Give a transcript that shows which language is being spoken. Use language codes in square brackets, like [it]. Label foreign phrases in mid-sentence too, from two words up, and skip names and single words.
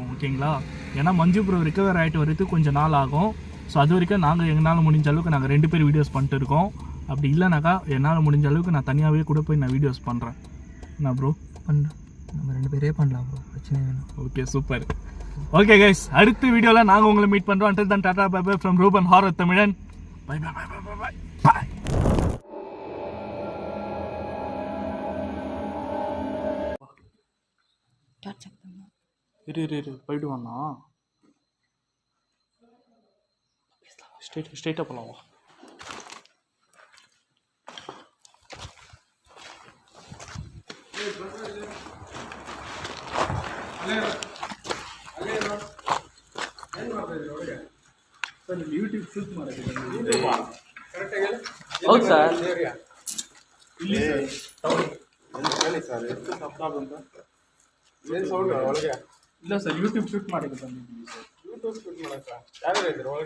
[ta] ஓகேங்களா, ஏன்னா மஞ்சு ப்ரோ ரிகவர் ஆகிட்டு வரதுக்கு கொஞ்சம் நாள் ஆகும். ஸோ அது வரைக்கும் நாங்கள் எங்களால் முடிஞ்ச அளவுக்கு நாங்கள் 2 பேர் வீடியோஸ் பண்ணிட்டு இருக்கோம். அப்படி இல்லைனாக்கா என்னால் முடிஞ்ச அளவுக்கு நான் தனியாகவே கூட போய் நான் வீடியோஸ் பண்ணுறேன். என்ன ப்ரோ பண்ணுறேன், நம்ம 2 பேரே பண்ணலாம் ப்ரோ, பிரச்சனை வேணும். [en] okay super. okay guys, [ta] அடுத்த வீடியோவில் நாங்கள் உங்களை மீட் பண்ணுறோம். [en] until then tata bye bye from ரூபன் ஹாரர் தமிழன். bye bye bye bye bye bye. [ta] இரு போயிடுவாண்ணா. ஸ்ட்ரெயிட்டாக போகலாம். [kn] வா ಸರ್ ನೀವು ಯೂಟ್ಯೂಬ್ ಶೂಟ್ ಮಾಡೋದು ಹೌದು ಸರ್. ಇಲ್ಲಿ ಹೇಳಿ ಸರ್ ಎಷ್ಟು ಶಬ್ದ ಬಂತು ಏನು ಸೌಂಡ್ ಒಳಗೆ ಇಲ್ಲ ಸರ್ ಯೂಟ್ಯೂಬ್ ಶೂಟ್ ಮಾಡೋದು ಬಂದಿದ್ದೀವಿ ಸರ್. ಯೂಟ್ಯೂಬ್ ಶೂಟ್ ಮಾಡಕ್ಕ ಯಾರು ಇದ್ರು ಒಳಗೆ